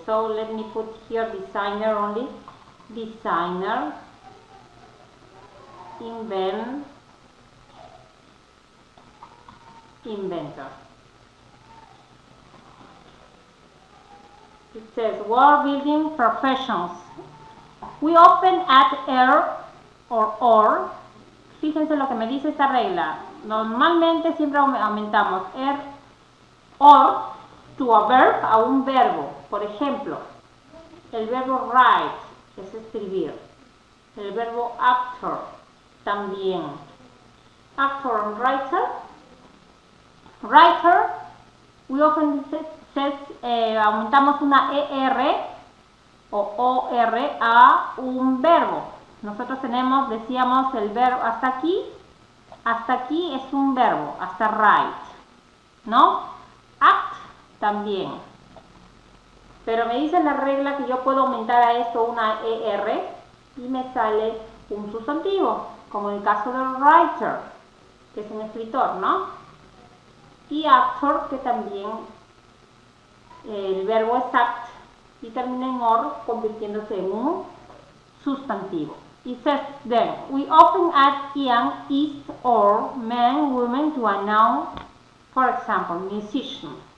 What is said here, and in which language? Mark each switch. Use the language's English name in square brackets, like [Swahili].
[English] So let me put here designer only, designer, invent, inventor. It says world building professions. We often add er or. [Spanish] Fíjense lo que me dice esta regla. Normalmente siempre aumentamos er or [English] to a verb, [Spanish] a un verbo. Por ejemplo, el verbo write es escribir. El verbo actor también. [English] Actor and writer. Writer, we often says, [Spanish] aumentamos una er o or a un verbo. Nosotros decíamos el verbo hasta aquí es un verbo, hasta write, ¿no? Act también. Pero me dice la regla que yo puedo aumentar a esto una er y me sale un sustantivo, como en el caso del writer, que es un escritor, ¿no? Y actor, que también el verbo es act y termina en or, convirtiéndose en un sustantivo. [English] It says then, we often add ian, is, or, man, woman to a noun, for example, musician.